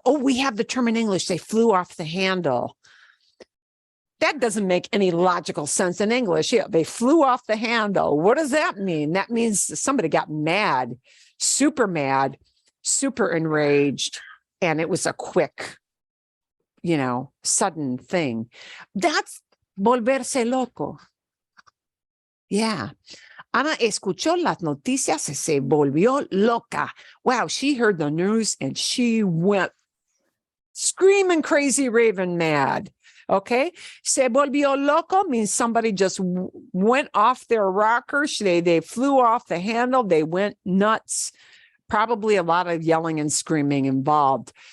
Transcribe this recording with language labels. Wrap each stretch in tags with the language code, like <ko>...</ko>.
<en>We have the term in English. They flew off the handle. That doesn't make any logical sense in English. Yeah, they flew off the handle. What does that mean? That means somebody got mad, super enraged, and it was a quick, sudden thing. That's volverse loco. Yeah.</en> <es>Ana escuchó las noticias y se volvió loca.</es> <en>Wow, she heard the news and she went screaming, crazy, raving mad. Okay.</en> <es>Se volvió loco</es> <en>means somebody just went off their rocker. They flew off the handle. They went nuts. Probably a lot of yelling and screaming involved.</en>